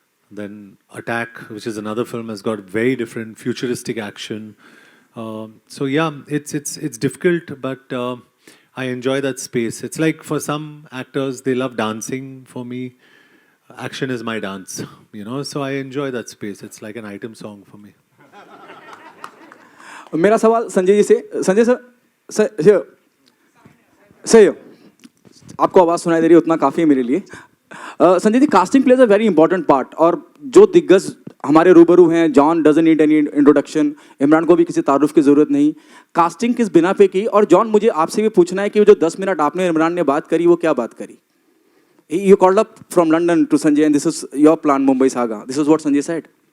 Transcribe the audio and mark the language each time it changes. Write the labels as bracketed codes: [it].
[en] Then Attack, which is another film, has got very different futuristic action. So yeah, it's difficult, but I enjoy that space. It's like for some actors, they love dancing. For me, action is my dance, so I enjoy that space. It's like an item song for me. [hi] मेरा सवाल संजय जी से, Sanjay sir, सही आपको आवाज़ सुनाई दे रही है उतना काफ़ी है मेरे लिए. Sanjay ji, casting plays a very important part, और जो दिग्गज हमारे रूबरू हैं, John doesn't need any introduction, Imran को भी किसी तारुफ की ज़रूरत नहीं. कास्टिंग किस बिना पे की? और जॉन, मुझे आपसे भी पूछना है कि वो जो 10 मिनट आपने इमरान ने बात करी, वो क्या बात करी? [en] You called up from London to Sanjay and this is your plan, Mumbai Saga. This is what Sanjay said.